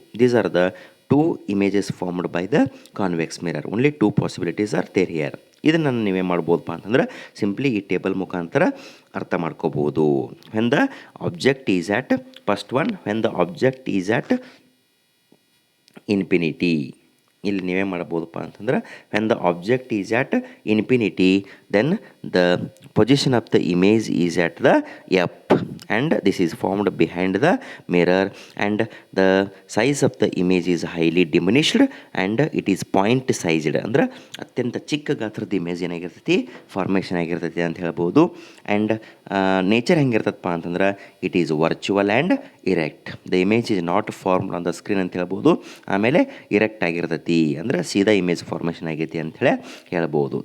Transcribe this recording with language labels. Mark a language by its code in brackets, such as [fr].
[en] These are the two images formed by the convex mirror. Only two possibilities are there here. [kn] ಇದನ್ನು ನೀವೇ ಮಾಡ್ಬೋದಪ್ಪ ಅಂತಂದ್ರೆ simply ಈ table ಮುಖಾಂತರ ಅರ್ಥ ಮಾಡ್ಕೋಬೋದು. [en] When the object is at first one, when the object is at infinity. [kn] ಇಲ್ಲಿ ನೀವೇ ಮಾಡ್ಬೋದಪ್ಪ ಅಂತಂದ್ರೆ [en] When the object is at infinity then the position of the image is at the F and this is formed behind the mirror and the size of the image is highly diminished and it is point sized. [kn] ಅಂದ್ರೆ ಅತ್ಯಂತ ಚಿಕ್ಕ ಗಾತ್ರದ image ಏನಾಗಿರ್ತೈತಿ formation ಆಗಿರ್ತೈತಿ ಅಂತ ಹೇಳ್ಬೋದು. [en] and nature [kn] ಹೆಂಗಿರ್ತದಪ್ಪ ಅಂತಂದ್ರೆ [en] It is virtual and erect. The image is not formed on the screen [kn] ಅಂತ ಹೇಳ್ಬೋದು. ಆಮೇಲೆ ಇರೆಕ್ಟ್ ಆಗಿರ್ತೈತಿ ಅಂದ್ರೆ ಸೀದಾ ಇಮೇಜ್ ಫಾರ್ಮೇಷನ್ ಆಗೈತಿ ಅಂಥೇಳಿ ಹೇಳ್ಬೋದು.